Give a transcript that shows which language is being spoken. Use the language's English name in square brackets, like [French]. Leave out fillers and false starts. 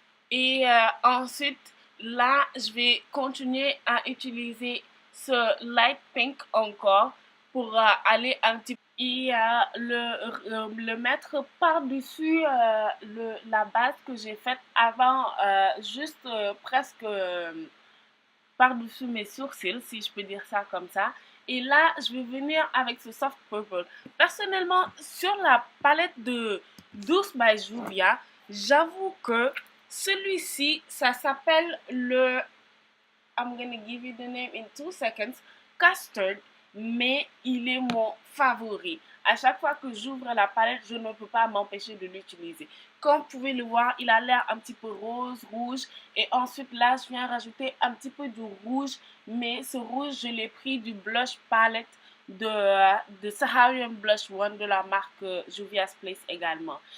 [French] Et ensuite, là, je vais continuer à utiliser ce light pink encore pour aller un petit peu et le mettre par-dessus la base que j'ai faite avant, juste presque par-dessus mes sourcils, si je peux dire ça comme ça. Et là, je vais venir avec ce soft purple. Personnellement, sur la palette de Douce by Juvia, j'avoue que celui-ci, ça s'appelle le... [English] I'm gonna give you the name in 2 seconds. [French] Custard, mais il est mon favori. À chaque fois que j'ouvre la palette, je ne peux pas m'empêcher de l'utiliser. Comme vous pouvez le voir, il a l'air un petit peu rose, rouge. Et ensuite, là, je viens rajouter un petit peu de rouge. Mais ce rouge, je l'ai pris du blush palette de Saharian Blush One de la marque Juvia's Place également.